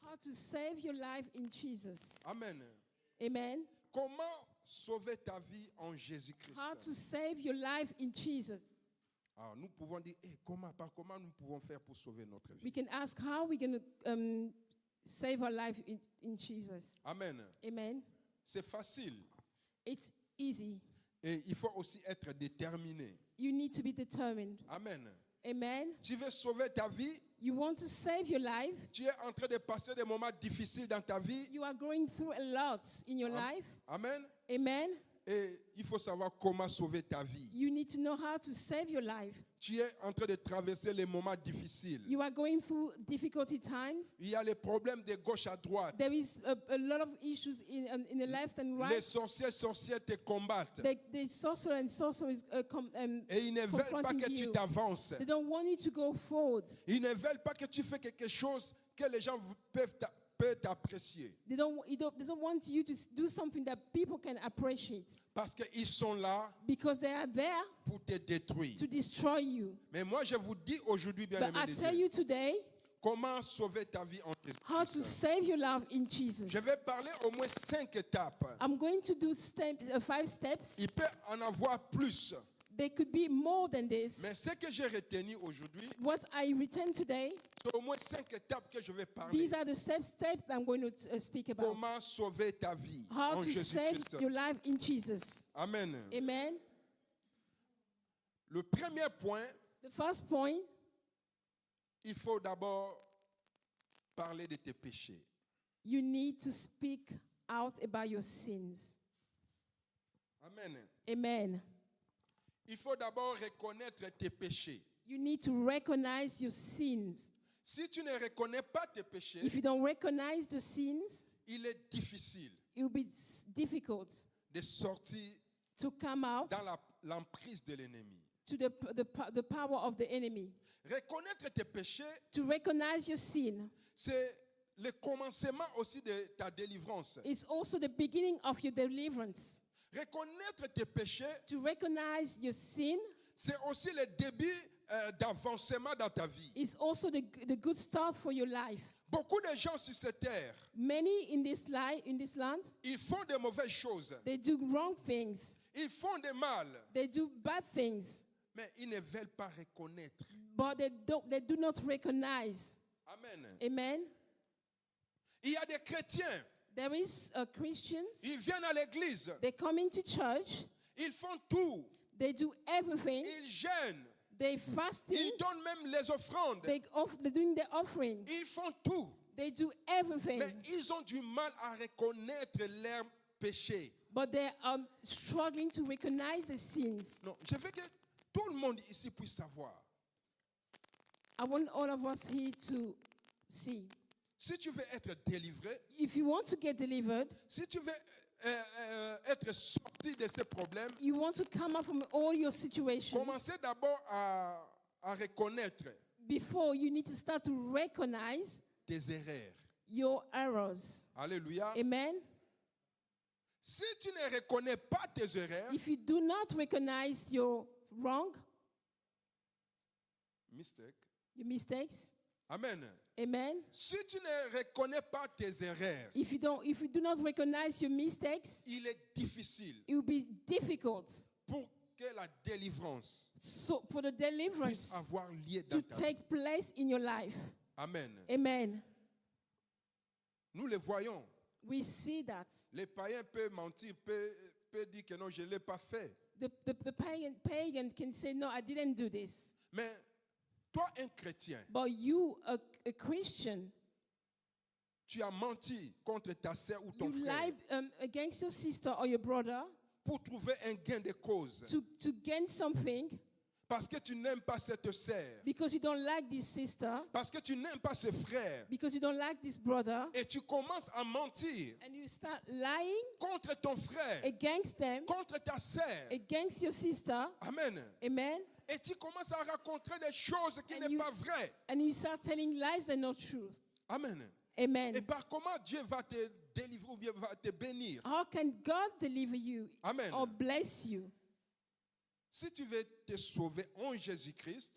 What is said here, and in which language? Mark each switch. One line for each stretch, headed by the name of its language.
English: how to save your life in Jesus. Amen. Amen.
French: Comment sauver ta vie en Jésus-Christ?
English: How to save your life in Jesus.
French: Alors, nous pouvons dire, comment nous pouvons faire pour sauver notre vie?
English: We can ask how we're going to save our life in Jesus. Amen. Amen.
French: C'est facile.
English: It's easy.
French: Et il faut aussi être déterminé.
English: You need to be determined. Amen. Amen.
French: Tu veux sauver ta vie?
English: You want to save your life.
French: Tu es en train de passer des moments difficiles dans ta vie?
English: You are going through a lot in your life. Amen. Amen.
French: Et il faut savoir comment sauver ta vie.
English: You need to know how to save your life.
French: Tu es en train de traverser les moments difficiles.
English: You are going through difficulty times.
French: Il y a les problèmes de gauche à droite.
English: There is a lot of issues in the left and
French: Les
English: right.
French: sorcières te combattent.
English: The sorcerer and sorcerers
French: Et ils ne veulent pas
English: confronting
French: que tu
English: you.
French: t'avances.
English: They don't want you to go forward.
French: Ils ne veulent pas que tu fasses quelque chose que les gens peuvent t'apprécier.
English: They don't want you to do something that people can appreciate
French: Parce qu'ils sont là
English: because they are there
French: pour te détruire.
English: to destroy you.
French: Mais moi, je vous dis aujourd'hui, bien
English: But I
French: aimé de
English: tell
French: Dieu,
English: you today
French: comment sauver ta vie en
English: how to
French: Jésus-Christ.
English: save your life in Jesus.
French: Je vais parler au moins 5 étapes.
English: I'm going to do 5 steps.
French: Il peut en avoir plus.
English: There could be more than this.
French: Mais ce que j'ai retenu aujourd'hui,
English: What I return today,
French: c'est au moins 5 étapes que je vais parler.
English: these are the steps that I'm going to speak about.
French: Comment sauver ta vie
English: How
French: en
English: to save
French: Jésus-Christ.
English: your life in Jesus. Amen. Amen.
French: Le premier point,
English: The first point,
French: il faut d'abord parler de tes péchés.
English: you need to speak out about your sins. Amen. Amen.
French: Il faut d'abord reconnaître tes péchés.
English: You need to recognize your sins.
French: Si tu ne reconnais pas tes péchés,
English: If you don't recognize the sins,
French: il est difficile
English: it will be difficult
French: de sortir
English: to come out
French: dans l'emprise de l'ennemi.
English: to the power of the enemy.
French: Reconnaître tes péchés,
English: To recognize your sin
French: c'est le commencement aussi de ta délivrance.
English: is also the beginning of your deliverance.
French: Reconnaître tes péchés,
English: To recognize your sin
French: c'est aussi le début d'avancement dans ta vie.
English: is also the good start for your life.
French: Beaucoup de gens sur cette terre,
English: Many in this land,
French: ils font de mauvaises choses.
English: they do wrong things.
French: Ils font de mal,
English: They do bad things,
French: mais ils ne veulent pas reconnaître.
English: but they do not recognize. Amen. Amen.
French: Il y a des chrétiens,
English: There is Christians.
French: ils viennent à l'église,
English: They come into church.
French: ils font tout,
English: They do everything.
French: ils jeûnent,
English: They fasting.
French: ils donnent même les offrandes,
English: They're doing the offering.
French: ils font tout,
English: They do everything.
French: mais ils ont du mal à reconnaître leurs péchés.
English: But they are struggling to recognize the sins.
French: Non, je veux que tout le monde ici puisse savoir.
English: I want all of us here to see.
French: Si tu veux être délivré,
English: If you want to get delivered,
French: si tu veux être sorti de ces problèmes,
English: you want to come out from all your situations,
French: commencez d'abord à reconnaître
English: before you need to start to recognize
French: tes erreurs.
English: your errors. Alléluia. Amen.
French: Si tu ne reconnais pas tes erreurs,
English: If you do not recognize your wrong, your mistakes, Amen. amen.
French: Si tu ne reconnais pas tes erreurs,
English: If you do not recognize your mistakes,
French: il est difficile
English: it will be difficult
French: pour que la délivrance
English: for the
French: puisse
English: deliverance
French: avoir lieu
English: to
French: dans ta vie.
English: take place in your life. Amen. Amen.
French: Nous le voyons.
English: We see that.
French: Les païens peuvent mentir, peuvent dire que non, je ne l'ai pas fait.
English: The pagan can say, no, I didn't do this.
French: Mais toi, un chrétien,
English: But you, a Christian,
French: tu as menti contre ta sœur ou ton
English: you
French: frère
English: lied against your sister or your brother
French: pour trouver un gain de cause.
English: to gain something
French: Parce que tu n'aimes pas cette sœur.
English: because you don't like this sister,
French: Parce que tu n'aimes pas ce frère.
English: because you don't like this brother,
French: Et tu commences à mentir
English: and you start lying
French: contre ton frère,
English: against them,
French: contre ta sœur.
English: against your sister. Amen. Amen.
French: Et tu commences à raconter des choses qui
English: And
French: n'est
English: you-
French: pas vraies.
English: And you start telling lies that are not true. Amen. Amen.
French: Et par comment Dieu va te délivrer ou bien va te bénir?
English: How can God deliver you Amen. or bless you?
French: Si tu veux te sauver en Jésus-Christ,